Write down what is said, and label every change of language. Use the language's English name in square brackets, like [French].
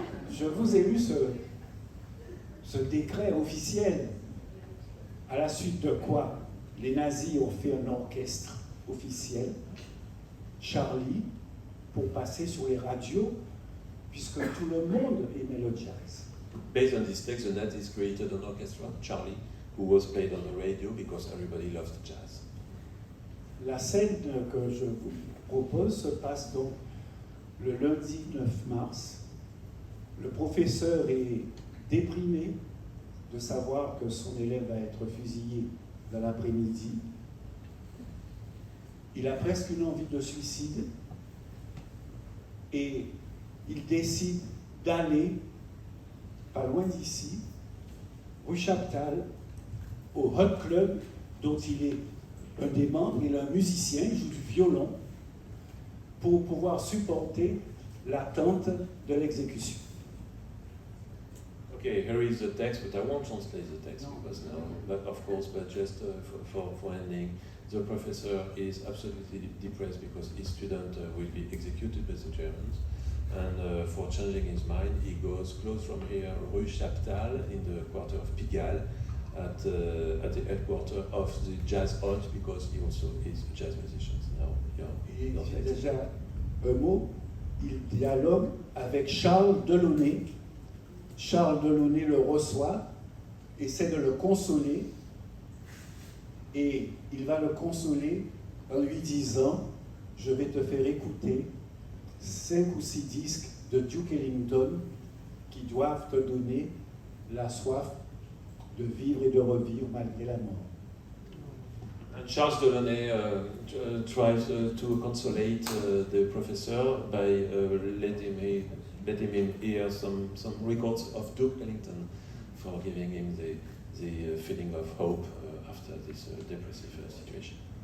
[French] Je vous ai lu ce décret officiel, à la suite de quoi les nazis ont fait un orchestre officiel, Charlie, pour passer sur les radios, puisque tout le monde aimait le jazz. [English] Based on this text, the Nazis created an orchestra, Charlie, who was played on the radio because everybody loves jazz. [French] La scène que je vous propose se passe donc le lundi 9 mars. Le professeur est déprimé de savoir que son élève va être fusillé dans l'après-midi. Il a presque une envie de suicide et il décide d'aller pas loin d'ici, rue Chaptal, au Hot Club dont il est un des membres, il est un musicien, il joue du violon, pour pouvoir supporter l'attente de l'exécution. [English] Okay, here is the text, but I won't translate the text because now, but of course, but just for ending, the professor is absolutely depressed because his student will be executed by the Germans. And for changing his mind, he goes close from here, Rue Chaptal, in the quarter of Pigalle, at the headquarters of the Jazz Hut, because he also is a jazz musician. Now, [French] Et j'ai déjà un mot, il dialogue avec Charles Delaunay. Charles Delaunay le reçoit, essaie de le consoler, et il va le consoler en lui disant « Je vais te faire écouter 5 ou 6 disques de Duke Ellington qui doivent te donner la soif de vivre et de revivre malgré la mort. » [English] And Charles Delaunay tries to consolate the professor by letting him hear some records of Duke Ellington for giving him the feeling of hope after this depressive situation.